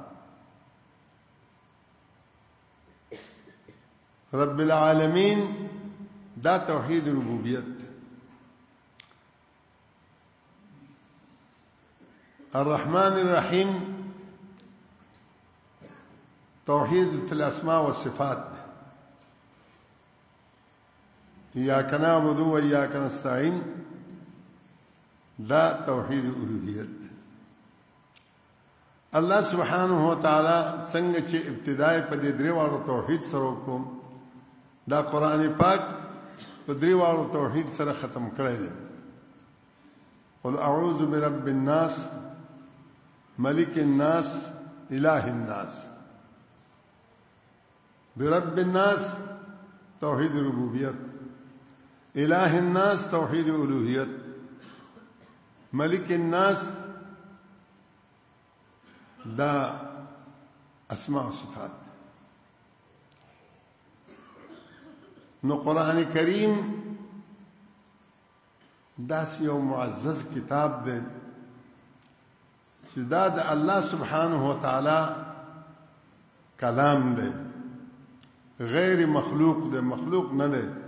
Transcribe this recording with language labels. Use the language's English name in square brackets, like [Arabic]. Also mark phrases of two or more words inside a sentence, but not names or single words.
[Arabic] رب العالمین [Pashto] دا توحید ربوبیت. [Arabic] الرحمن الرحیم توحید فی الاسماء والصفات. ایاک نعبد و ایاک نستعین [Pashto] دا توحید الوهیت. [Arabic] الله سبحانه و تعالی [Pashto] څنګه چې ابتدای په دې درې واړو توحید سره وکړو دا قران پاک په درې واړو توحید سره ختم کړی دی. [Arabic] قل اعوذ برب الناس ملک الناس اله الناس. برب الناس توحید ربوبیت، اله الناس توحید الوهیت، ملک الناس دا اسماء و صفات. [Pashto] نو قرآن کریم داس یو معزز کتاب دی چې دا د [Arabic] الله سبحانه و تعالی [Pashto] کلام دی، غیر مخلوق دی، مخلوق نه دی.